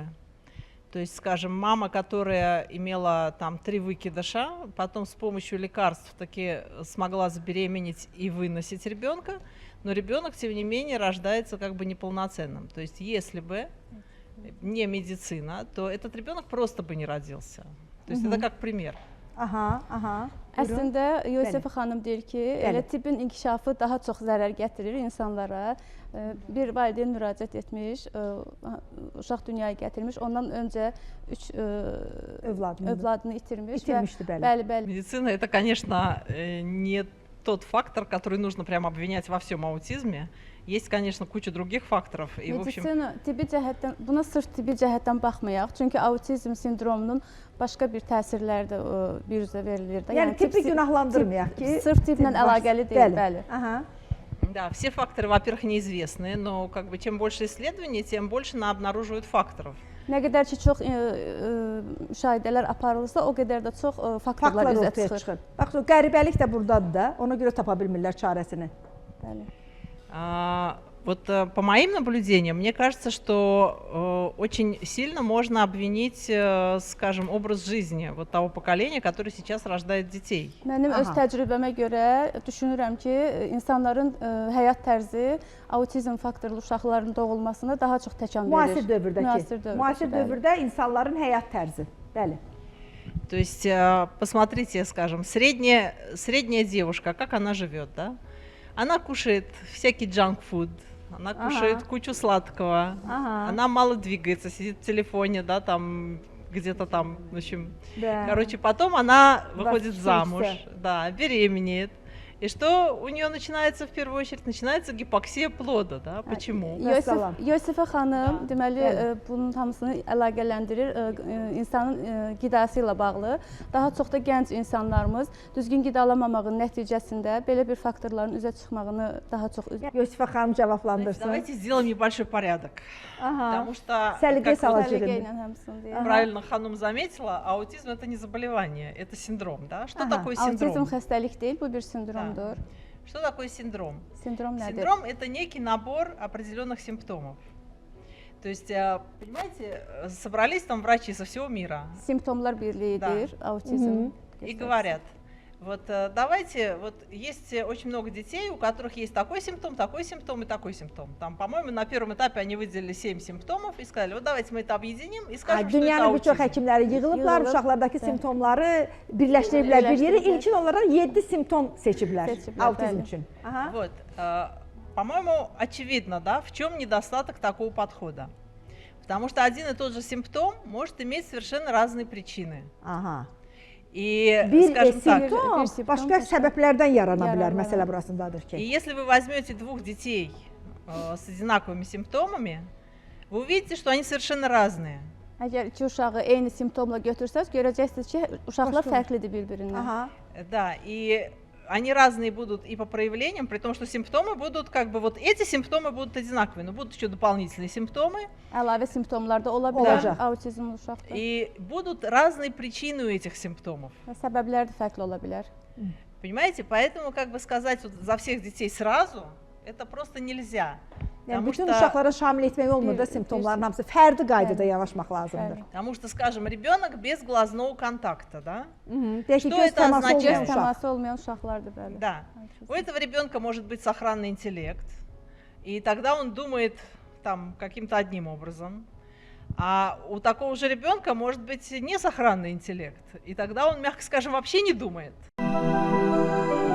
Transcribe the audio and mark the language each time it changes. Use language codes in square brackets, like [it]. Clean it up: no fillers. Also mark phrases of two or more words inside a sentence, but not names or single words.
[ru] То есть, скажем, мама, которая имела там 3 выкидыша, потом с помощью лекарств таки смогла забеременеть и выносить ребенка, но ребенок, тем не менее, рождается как бы неполноценным. То есть, если бы не медицина, то этот ребенок просто бы не родился. То есть, это как пример. [az] Əslində Yusif xanım deyir ki, elə tibbin inkişafı daha çox zərər gətirir insanlara. Bir valideyn müraciət etmiş, uşaq dünyaya gətirmiş, ondan öncə 3 övladını itirmiş. Bəli. [ru] Медицина это, конечно, не тот фактор, который нужно прям обвинять во всем аутизме. Есть, конечно, куча других факторов. И, в общем... [az] Buna sırf tibbi cəhətdən baxmayaq. Çünki autizm sindromunun başqa bir təsirləri də biruzə verilir. Yəni tibbi günahlandırmayaq ki, sırf tibblə əlaqəli deyil, bəli. [ru] Да, все факторы, во-первых, неизвестны, но как бы чем больше исследований, тем больше обнаруживают факторов. [az] Nə qədər ki çox müşahidələr aparılırsa, o qədər də çox faktorlar üzə çıxır. Bax, qəribəlik də burdadır da, ona görə tapa bilmirlər çarəsini. Bəli. [ru] Вот по моим наблюдениям, мне кажется, что очень сильно можно обвинить, скажем, образ жизни вот того поколения, которое сейчас rождает детей. [az] Mənim öz təcrübəmə görə düşünürəm ki, insanların həyat tərzi autizm faktorlu uşaqların doğulmasına daha çox təkan verir. Müasir dövrdə insanların həyat tərzi. Bəli. [ru] То есть, посмотрите, скажем, средняя девушка, как она живет, да? Она кушает всякий джанк-фуд, она кушает кучу сладкого, она мало двигается, сидит в телефоне, да, там где-то там, в общем. Короче, потом она выходит замуж, да, беременеет. И что у нее начинается в первую очередь? Начинается гипоксия плода, да? Почему? [az] Yosifə xanım deməli bunun hamısını əlaqələndirir insanın qidası ilə bağlı. Daha çox da gənc insanlarımız düzgün qidalanmamağın nəticəsində belə bir faktorların üzə çıxmağını daha çox Yosifə xanım cavablandırsın. [ru] Давайте сделаем небольшой порядок. Потому что, как правильно Ханум заметила, аутизм это не заболевание, это синдром, да? Что такое синдром? Autizm xəstəlik deyil, bu bir sindrom. Что такое синдром? Синдром это некий набор определенных симптомов. То есть, понимаете, собрались там врачи со всего мира. [az] Симптомlar birliğidir, autizm. [ru] И говорят, вот давайте, вот есть очень много детей, у которых есть такой симптом и такой симптом. Там, по-моему, на первом этапе они выделили 7 симптомов и сказали, вот давайте мы это объединим и skажем, что это аутизm. [az] Dünyanın bir çox həkimləri yığılıblar, uşaqlardakı simptomları birləşdiriblər bir yerə. İlkin olaraq 7 simptom seçiblər autizm üçün. [ru] Вот, по-моему, очевидно, да, в чем недостаток такого подхода. Потому что один и тот же симптом может иметь совершенно разные причины. И, скажем так, [az] başqa səbəblərdən yarana bilər, məsələ burasındadır ki. [ru] И если вы возьмете 2 детей с одинаковыми симптомами, вы увидите, что они совершенно разные. [az] Əgər iki uşağı eyni simptomla götürsəz, görəcəksiniz ki, uşaqlar fərqlidir bir-birindən. [ru] Да, и они разные будут и по проявлениям, при том, что симптомы будут как бы вот эти симптомы будут одинаковые, но будут еще дополнительные симптомы. [az] Əlavə simptomlar da ola bilər autizmli uşaqda. [ru] И будут разные причины у этих симптомов. [az] Səbəblər də fərqli ola bilər. [ru] Понимаете, поэтому как бы сказать вот за всех детей сразу это просто нельзя. [az] Yəni bütün uşaqlara şamil etmək olmur da simptomların hamısı fərdi qaydada yanaşmaq lazımdır. [ru] Потому что, скажем, ребенок без глазного контакта, да? Что это означает? [az] Təması olmayan uşaqlardır, bəli. [ru] Да. У этого ребенка может быть сохранный интеллект, и тогда он думает там каким-то одним образом. А у такого же ребенка может быть несохранный интеллект, и тогда он, мягко скажем, вообще не думает.